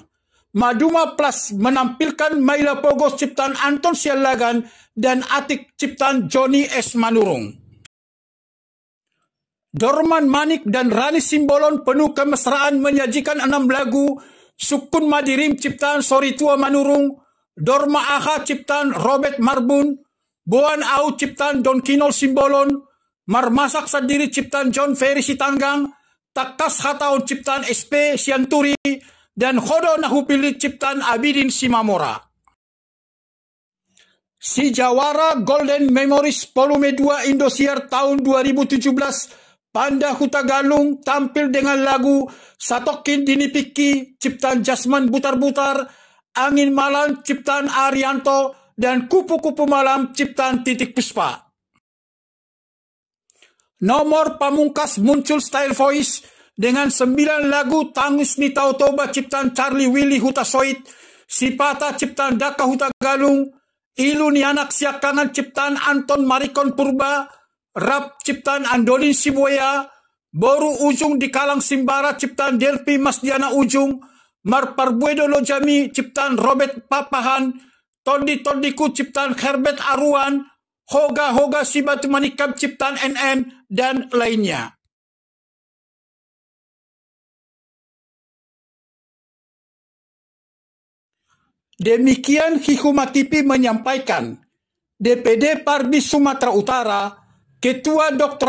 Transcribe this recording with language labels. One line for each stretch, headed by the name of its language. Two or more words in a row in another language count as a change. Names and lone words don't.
Indonesian: Maduma Plus menampilkan Maila Pogos ciptaan Anton Sialagan dan Atik ciptaan Johnny S. Manurung. Dorman Manik dan Rani Simbolon penuh kemesraan menyajikan 6 lagu, Sukun Madirim ciptaan Soritua Manurung, Dorma Aha ciptaan Robert Marbun, Boan Au ciptaan Don Kinol Simbolon, Marmasak Sendiri ciptaan John Ferry Sitanggang, takas hataon ciptaan SP Sianturi, dan Khodo Nahupili ciptaan Abidin Simamora. Si Jawara Golden Memories Volume 2 Indosiar tahun 2017, Panda Hutagalung tampil dengan lagu Satokin Dinipiki ciptaan Jasman Butar-Butar, Angin Malam ciptaan Arianto, dan Kupu-Kupu Malam ciptaan Titik Puspa. Nomor Pamungkas muncul Style Voice dengan 9 lagu Tangus Ni Tau Toba ciptaan Charlie Willy Hutasoit, Sipata ciptaan Daka Hutagalung, Ilu Ni Anak Siakangan ciptaan Anton Marikon Purba, Rap ciptaan Andolin Siboya, Boru Ujung di Kalang Simbara ciptaan Delpi Masdiana Ujung, Marparbuedo Lojami ciptaan Robert Papahan, Tondi Tondiku ciptaan Herbert Aruan, Hoga Hoga Sibatu Manikam ciptaan NN, dan lainnya. Demikian Hikuma TV menyampaikan, DPD Parbi Sumatera Utara, Ketua Dr.